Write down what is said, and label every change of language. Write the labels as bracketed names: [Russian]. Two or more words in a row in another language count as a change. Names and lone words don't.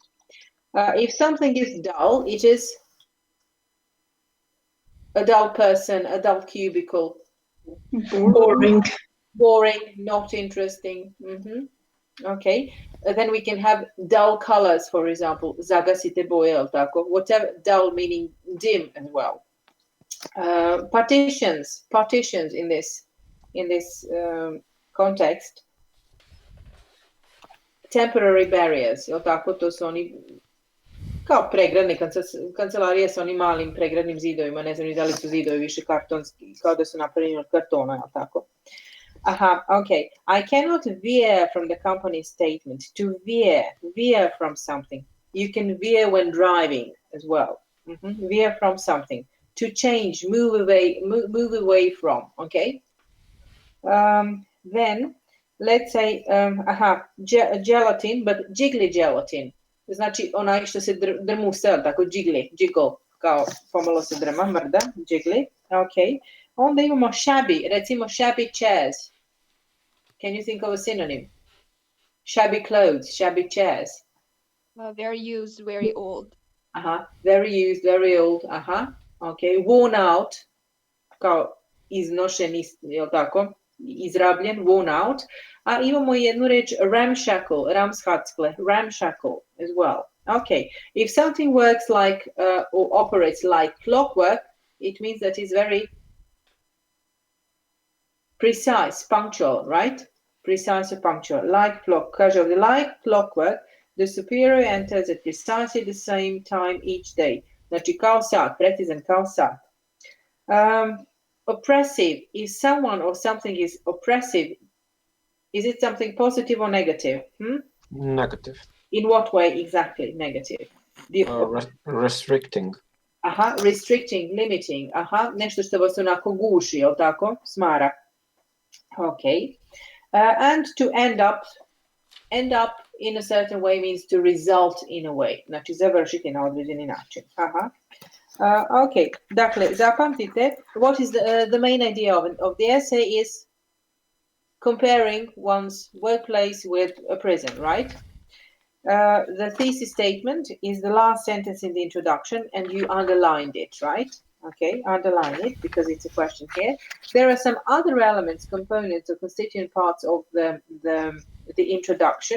[English] If something is dull, it is a dull person, a dull cubicle. Boring. Boring, not interesting. Okay. Then we can have dull colors, for example, [Serbian] zagasite boje, tako. [English] Whatever, dull meaning dim as well. Partitions in this context. Temporary barriers, [Serbian] jel tako, to su oni kao pregradne kancelarije sa onim malim pregradnim zidovima, ne znam ni da li su zidovi više kartonski, kao da su napravljeni od kartona, jel tako? [English] Aha, okay. I cannot veer from the company statement. To veer from something. You can veer when driving as well. Veer from something. To change, move away from, okay? Then, let's say, gelatin, but jiggly gelatin. [Serbian] Znači, onaj što se drmusa, tako, jiggle, kao pomalo se drma, mrda, [English] jiggly, okay. [Serbian] Onda imamo shabby, recimo [English] shabby chairs. Can you think of a synonym? Shabby clothes, shabby chairs. Very used, very old. Very used, very old, okay. Worn out, [Serbian] kao iznošen, jel tako, izrabljen, [English] worn out. [Serbian] A imamo jednu reč [English] ramshackle, ramshackle as well. Okay, if something works like or operates like clockwork, it means that it's very precise, punctual, right? Precise or punctual, like clockwork, the superior enters at precisely the same time each day. [Serbian] Znači kao sat, precizan kao sat. [English] Oppressive, if someone or something is oppressive, is it something positive or negative? Negative. In what way exactly negative? Restricting. Restricting, limiting. [Serbian] Nešto što vas onako guši, jel tako? Smara. [English] Okay. And to end up in a certain way means to result in a way. [Serbian] Znači završiti na određeni način. [English] Okay. [Serbian] Dakle, zapamtite, [English] what is the main idea of the essay is comparing one's workplace with a prison, right? The thesis statement is the last sentence in the introduction, and you underlined it, right? Okay, underline it because it's a question here. There are some other elements, components, or constituent parts of the introduction.